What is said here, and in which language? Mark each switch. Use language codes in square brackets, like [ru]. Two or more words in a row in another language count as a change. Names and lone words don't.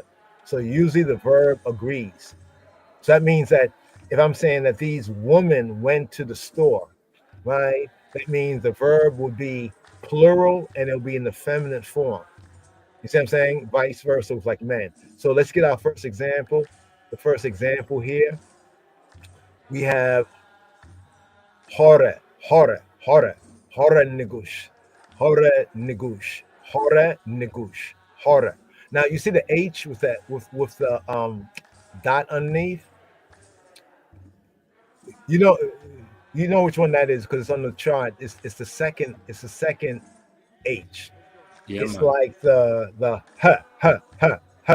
[en] So usually the verb agrees. So that means that if I'm saying that these women went to the store, right? That means the verb would be plural and it'll be in the feminine form. You see what I'm saying? Vice versa with like men. So let's get our first example. The first example here, we have hore, hore nigush, hore nigush, hore. Now you see the H with that with the dot underneath. You know, you know which one that is because it's on the chart. It's the second. It's the second H. Yeah, It's man. like the huh.